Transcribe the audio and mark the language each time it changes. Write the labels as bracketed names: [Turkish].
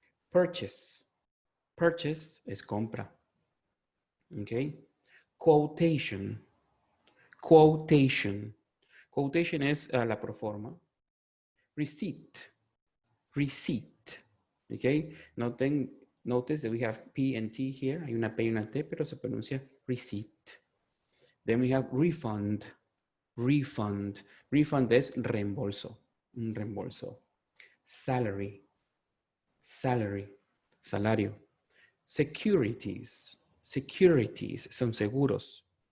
[English] Purchase, purchase [Spanish] es compra. Okay. [English] Quotation, quotation, quotation [Spanish] es la proforma. [English] Receipt, receipt. Okay. Notice that we have P and T here. [Spanish] Hay una P y una T, pero se pronuncia receipt. [English] Then we have refund, refund. [Spanish] Refund es reembolso, un reembolso. [English] Salary, salary, [Spanish] salario. Securities, securities son seguros.